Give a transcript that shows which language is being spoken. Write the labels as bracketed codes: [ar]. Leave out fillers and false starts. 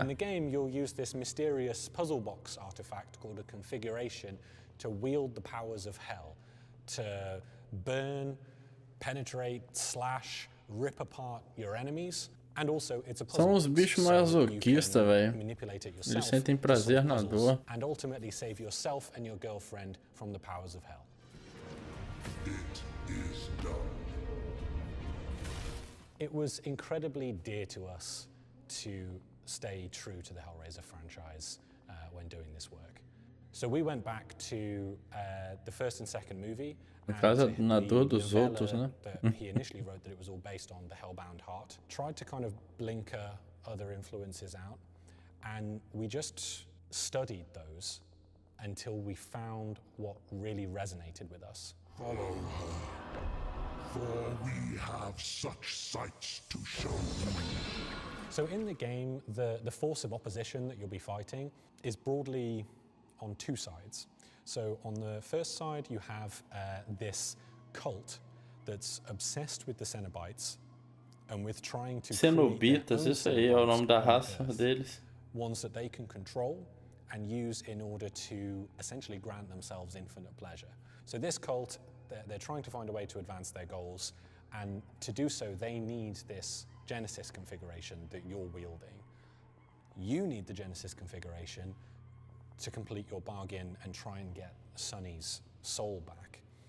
[en] In the game, you'll use this mysterious puzzle box artifact called a configuration to wield the powers of hell, to burn, penetrate, slash, rip apart your enemies. And also, it's a puzzle. [pt] São os bichos masoquistas, velho. Eles sentem prazer na dor. [en] And ultimately save yourself and your girlfriend from the powers of hell. It is done. It was incredibly dear to us to stay true to the Hellraiser franchise when doing this work. So we went back to the first and second movie. [pt] No caso, na dor dos outros, né? [en] That he initially wrote that it was all based on the Hellbound Heart. Tried to kind of blinker other influences out, and we just studied those until we found what really resonated with us. Follow her, for we have such sights to show you. So in the game, the force of opposition that you'll be fighting is broadly on two sides. So on the first side, you have this cult that's obsessed with the Cenobites and with trying to [pt] Cenobitas, isso aí é o nome da raça deles. [en] Ones that they can control and use in order to essentially grant themselves infinite pleasure. So this cult, they're trying to find a way to advance their goals, and to do so, they need this Genesis configuration that you're wielding. You need the Genesis configuration to complete your bargain and try and get Sunny's soul back.